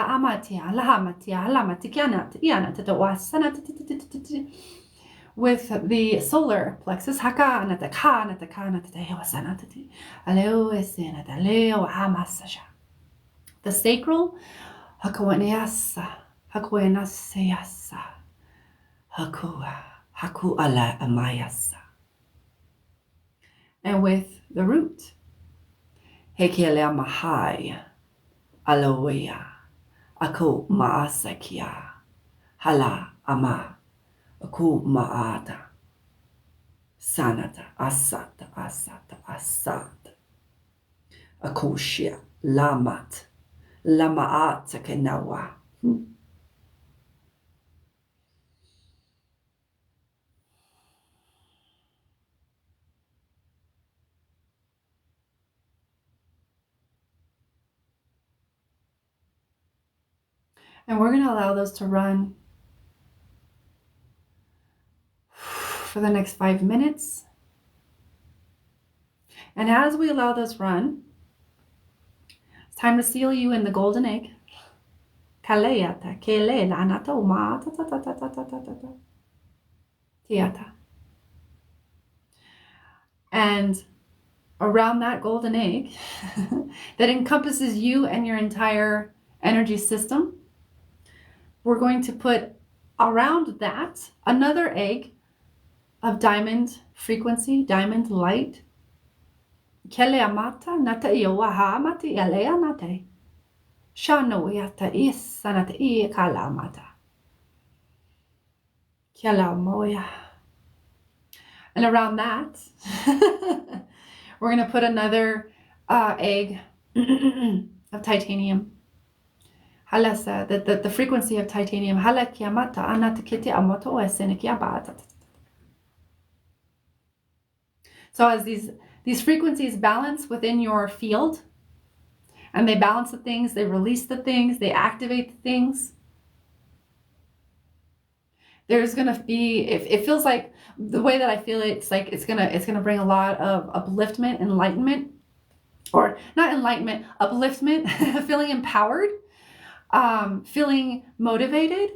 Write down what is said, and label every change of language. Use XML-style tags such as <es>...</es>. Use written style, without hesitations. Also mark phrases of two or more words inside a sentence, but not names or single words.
<en>with the solar plexus, the sacral, and with the root, Aloea, Ako Maasakia, Hala Ama, Aku Maata, Sanata, Asat, Akoshia, Lamat, Lamaata Kenawa. And we're going to allow those to run for the next 5 minutes. And as we allow those run, it's time to seal you in the golden egg. Kaleata, kele, lanata, uma, tiata. And around that golden egg that encompasses you and your entire energy system, we're going to put around that another egg of diamond frequency, diamond light. Kele amata, nata iowaha amati alea nate. Shano yata isanata I kalamata. Kalamoya. And around that, we're going to put another egg of titanium. Halasa, the frequency of titanium. Halakiamata anatakiti amoto esenikiabata. So as these frequencies balance within your field, and they balance the things, they release the things, they activate the things, there's gonna be, it feels like, the way that I feel it, it's like it's gonna bring a lot of upliftment, enlightenment, or not enlightenment, upliftment, feeling empowered, feeling motivated.</en>